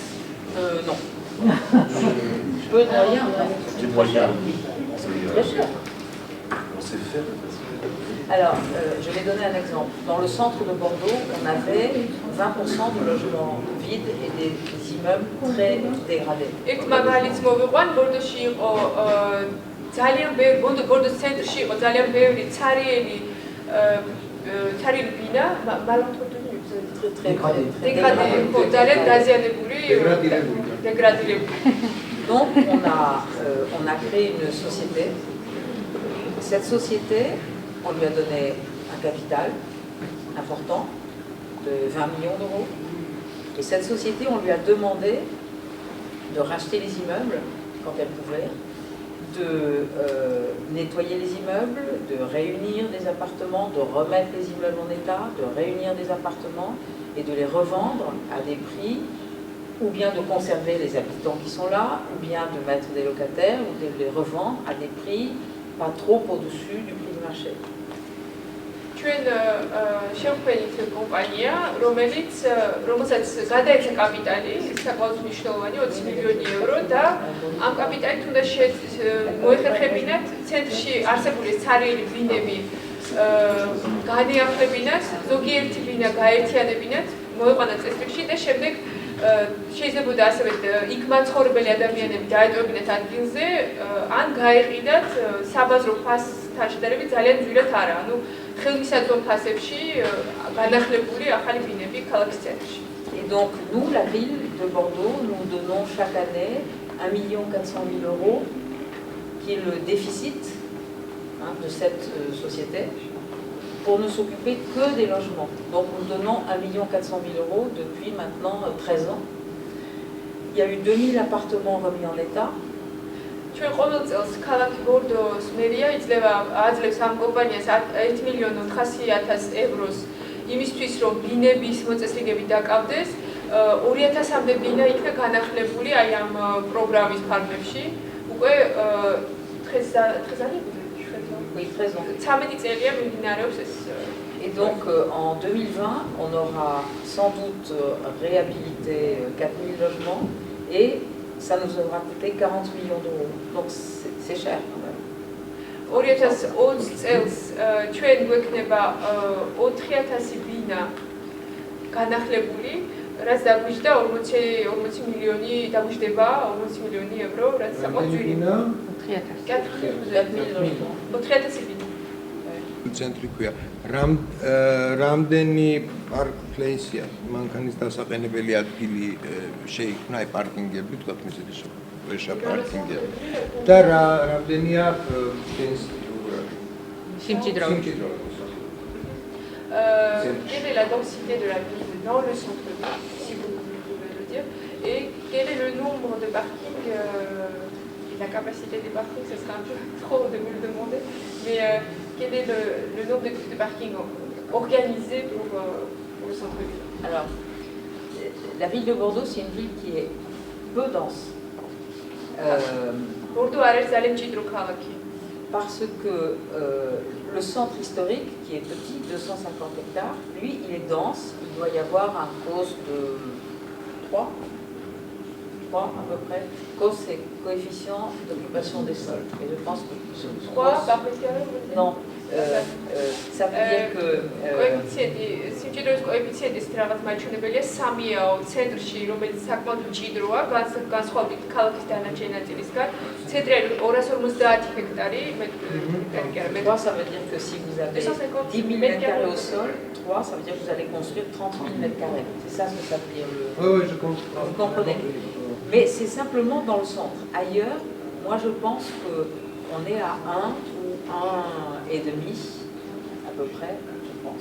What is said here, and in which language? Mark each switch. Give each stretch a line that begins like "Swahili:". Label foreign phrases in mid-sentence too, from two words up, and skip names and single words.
French: Non. Peu de moyens. Des moyens, c'est très cher. On sait faire. Alors, je vais donner un exemple. Dans le centre de Bordeaux, on avait 20% de logements vides et des immeubles très dégradés.
Georgian: ძალიან ბევრი ბორდოს ცენტრში იყო ძალიან ბევრი ცარიელი ბინა, ძალიან დაზიანებული, დეგრადირებული.
French: Donc on a créé une société. Cette société, on lui a donné un capital important de 20 millions d'euros. Et cette société, on lui a demandé de racheter les immeubles quand elle pouvait, de nettoyer les immeubles, de réunir des appartements, de remettre les immeubles en état, de réunir des appartements et de les revendre à des prix, ou bien de conserver les habitants qui sont là, ou bien de mettre des locataires, ou de les revendre à des prix pas trop au-dessus du prix du marché.
Georgian: ჩვენ შევქმნით კომპანია, რომელსაც გადაეცა კაპიტალი, საკმაოდ მნიშვნელოვანი 20 მილიონი ევრო და ამ კაპიტალით უნდა მოეხერხებინათ ცენტრში არსებული ცარიელი ბინები განეახლებინათ, ზოგიერთი ბინა გაერთიანებინათ, მოეყვანათ წესრიგში და შემდეგ შეიძლება ასევე იქ მაცხოვრებელი ადამიანები დაეტოვებინათ ადგილზე, ან გაეყიდათ საბაზრო ფასთან შედარებით ძალიან ძვირად არა. ანუ ხელმისაწვდომ ფასებში განახლებული ახალი ბინები ქალაქის ცენტრში.
French: Et donc nous, la ville de Bordeaux, nous donnons chaque année 1 400 000 euros qui est le déficit de cette société pour ne s'occuper que des logements. Donc nous donnons 1 400 000 euros depuis maintenant 13 ans. Il y a eu 2000 appartements remis en état.
Georgian: ჩვენ ყოველ წელს ქალაქი ბორდოს მერია აძლევს ამ კომპანიას 1.400.000 ევროს იმისთვის, რომ ბინების მოწესრიგები დაკავდეს. 2000-მდე ბინა იქნა განახლებული აი ამ პროგრამის ფარგლებში. უკვე
French: Et donc en 2020, on aura sans doute réhabilité 4000 logements et ça nous aura coûté 40 millions d'euros. Donc c'est cher quand même.
Georgian: 2020 წელს ჩვენ გვექნება 4000 ბინა განახლებული, რაც დაგვიჯდა 40 მილიონი, დაგვიჯდება 40 მილიონი ევრო, რაც საკმაოდ ძვირი. 4000 ბინა. ცენტრი ქვია. რამდენი პარკ პლეისია, მანქანის დასაყენებელი ადგილი შეიქმნა, აი პარკინგები, თქვათ მეზეთის ვეშა პარკინგები. და რამდენია სიმჭიდრო.
French: Quelle est la densité de la ville dans le centre-ville, si vous pouvez le dire, et quel est le nombre de parkings, la capacité des parkings, ce sera un peu trop de vous le demander, mais quel est le nombre de parkings organisés pour le centre-ville? Alors, la ville de Bordeaux, c'est une ville qui est peu dense.
Georgian: ბორდო არ არის ძალიან მჭიდრო ქალაქი.
French: Parce que le centre historique, qui est petit, 250 hectares, lui, il est dense. Il doit y avoir un cos de 3 à peu près. Cos, c'est coefficient d'occupation des sols. Et je pense que... 3 par mètre. Non. Ça veut dire que...
Georgian: სიმჭიდროვის კოეფიციენტის რაღაც მაჩვენებელია 3-აო ცენტრში, რომელიც საკმაოდ მჭიდროა, განსხვავებით ქალაქის დანარჩენი ნაწილისგან. ცენტრი არის 250 ჰექტარი,
French: ça veut dire que si vous avez 10 000 mètres carrés au sol, 3, ça veut dire que vous allez construire 30 000 mètres carrés. C'est ça ce que ça veut dire. Oui, je comprends. Vous comprenez? Mais c'est simplement dans le centre. Ailleurs, moi je pense qu'on est à 1 ou 1,5 à peu près, je pense.